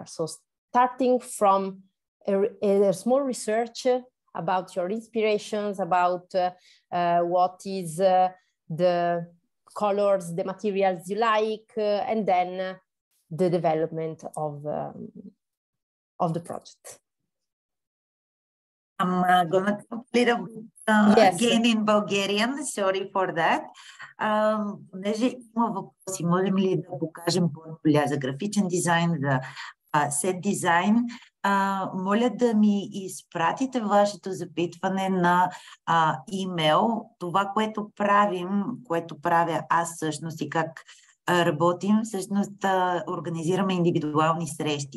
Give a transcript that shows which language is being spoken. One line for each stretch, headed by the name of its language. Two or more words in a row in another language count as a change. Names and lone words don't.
English: So starting from a small research about your inspirations, about what is the colors, the materials you like, and then the development of the project. I'm gonna talk a little bit again in Bulgarian. Sorry for that.
Bulgarian: Понеже има въпроси, можем ли да покажем портфолио за графичен дизайн, за сет дизайн? Моля да ми изпратите вашето запитване на имейл. Това, което правим, което правя аз всъщност и как работим, всъщност организираме индивидуални срещи.